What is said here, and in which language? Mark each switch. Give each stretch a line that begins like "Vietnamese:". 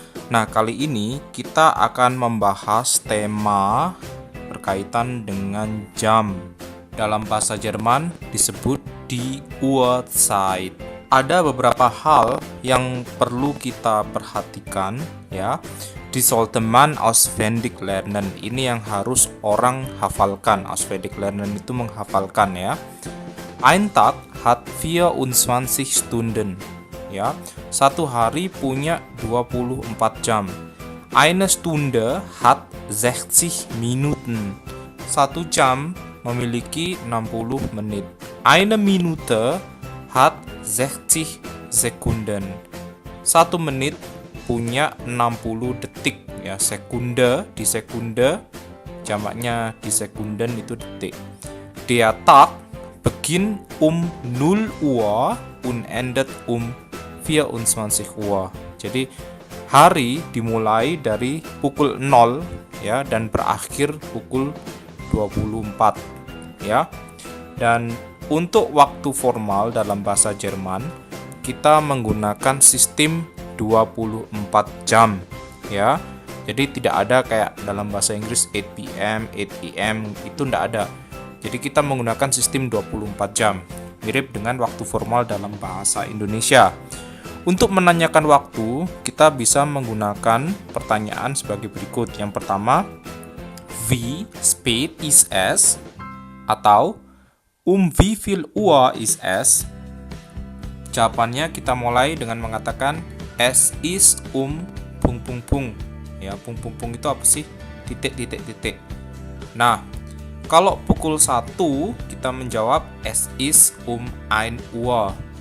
Indonesian: Nah, kali ini kita akan membahas tema berkaitan dengan jam. Dalam bahasa Jerman disebut
German: die Uhrzeit.
Indonesian: Ada beberapa hal yang perlu kita perhatikan ya.
German: Die sollte man auswendig lernen.
Indonesian: Ini yang harus orang hafalkan.
German: Auswendig lernen
Indonesian: itu menghafalkan ya.
German: Ein Tag hat 24 Stunden.
Indonesian: Ya, satu hari punya 24 jam.
German: Eine Stunde hat 60 Minuten.
Indonesian: Satu jam memiliki 60 menit.
German: Eine Minute hat 60 Sekunden.
Indonesian: Satu menit punya 60 detik ya. Sekunde di sekunde, jamaknya di sekunden itu detik.
German: Der Tag beginnt 0 Uhr und endet 24 Uhr.
Indonesian: Jadi hari dimulai dari pukul 0 ya dan berakhir pukul 24 ya. Dan untuk waktu formal dalam bahasa Jerman kita menggunakan sistem 24 jam ya. Jadi tidak ada kayak dalam bahasa Inggris 8 PM, 8 AM, itu tidak ada. Jadi kita menggunakan sistem 24 jam, mirip dengan waktu formal dalam bahasa Indonesia. Untuk menanyakan waktu, kita bisa menggunakan pertanyaan sebagai berikut. Yang pertama,
German: wie spät ist es?
Indonesian: Atau
German: wie viel Uhr ist es?
Indonesian: Jawabannya kita mulai dengan mengatakan
German: es is
Indonesian: pung pung pung. Ya, pung pung pung itu apa sih? Titik titik titik. Nah, kalau pukul 1 kita menjawab
German: es is 1 Uhr.